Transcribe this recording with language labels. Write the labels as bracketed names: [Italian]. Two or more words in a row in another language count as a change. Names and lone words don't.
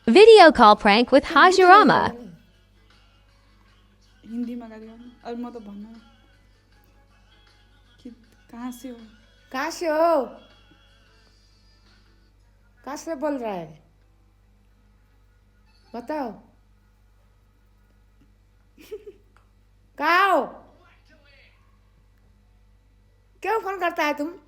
[English] Video call prank with Hajirama. [Nepali] हिन्दीमा गाली गर्नु अब म त भन्न कि [Hindi] कहाँ से हो कहाँ से हो? कहाँ से बोल रहा है? बताओ। कहाँ हो? क्यों फोन करता है तुम?